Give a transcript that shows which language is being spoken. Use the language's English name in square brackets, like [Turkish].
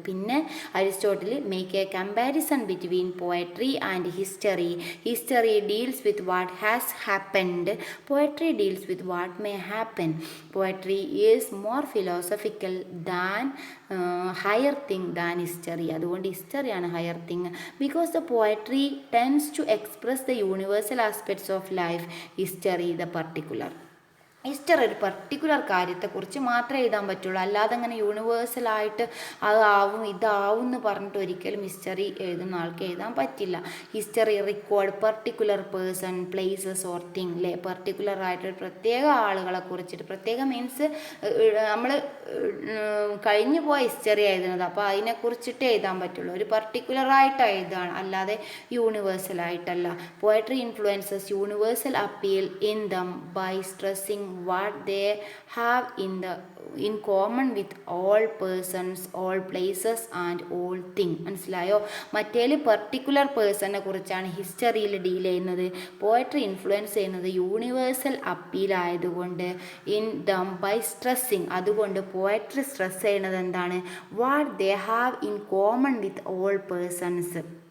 [English] പിന്നെ Aristotle make a comparison between poetry and history. History deals with what has happened, poetry deals with what may happen. Poetry is more philosophical than higher thing than history. [Malayalam] അതുകൊണ്ട് ഹിസ്റ്ററിയാണ് higher thing. [English] Because the poetry tends to express the universal aspects of life, history the particular. [Malayalam] History ഒരു particular കാര്യത്തെക്കുറിച്ച് മാത്രമേ എഴുതാൻ പറ്റുള്ളൂ. അല്ലാതെ അങ്ങനെ യൂണിവേഴ്സലായിട്ട് അതാവും ഇതാവും എന്ന് പറഞ്ഞിട്ട് ഒരിക്കലും ഹിസ്റ്ററി എഴുതുന്ന ആൾക്ക് എഴുതാൻ പറ്റില്ല. [English] History record particular person, places or thing അല്ലേ. [Malayalam] പർട്ടിക്കുലർ ആയിട്ട് പ്രത്യേക ആളുകളെ കുറിച്ചിട്ട്, പ്രത്യേക മീൻസ് നമ്മൾ കഴിഞ്ഞു പോയ ഹിസ്റ്ററി എഴുതുന്നത്, അപ്പോൾ അതിനെക്കുറിച്ചിട്ട് എഴുതാൻ പറ്റുള്ളൂ. ഒരു പർട്ടിക്കുലറായിട്ട് എഴുതുകയാണ്, അല്ലാതെ യൂണിവേഴ്സലായിട്ടല്ല. [English] Poetry influences universal appeal in them by stressing what they have in common with all persons, all places and all thing. [Malayalam] മനസ്സിലായോ? മറ്റേല് പെർട്ടിക്കുലർ പേഴ്സണിനെ കുറിച്ചാണ് ഹിസ്റ്ററിയിൽ ഡീൽ ചെയ്യുന്നത്. പോയട്രി ഇൻഫ്ലുവൻസ് ചെയ്യുന്നത് യൂണിവേഴ്സൽ അപ്പീൽ ആയതുകൊണ്ട് [English] in them by stressing, [Malayalam] അതുകൊണ്ട് poetry stress ചെയ്യുന്നത് എന്താണ്? [English] What they have in common with all persons.